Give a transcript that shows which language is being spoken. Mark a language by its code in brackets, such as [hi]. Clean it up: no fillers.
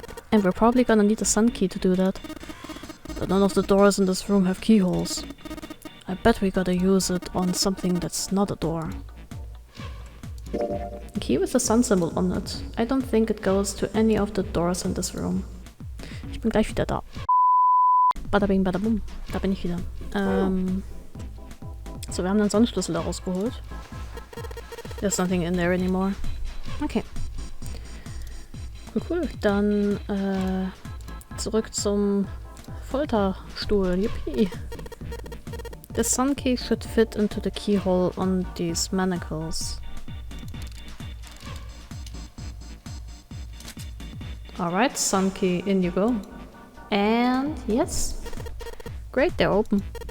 [en] And we're probably gonna need a sun key to do that. But none of the doors in this room have keyholes. I bet we gotta use it on something that's not a door. A key with the sun symbol on it. I don't think it goes to any of the doors in this room. [de] Ich bin gleich wieder da. [en] Bada bing, bada bum. [de] Da bin ich wieder. So, wir haben den Sonnenschlüssel da rausgeholt. [en] There's nothing in there anymore. Okay. Cool, cool. [de] Dann zurück zum Folterstuhl. Yippie. [en] The sun key should fit into the keyhole on these manacles. Alright, sun key, in you go. And yes. Great, they're open.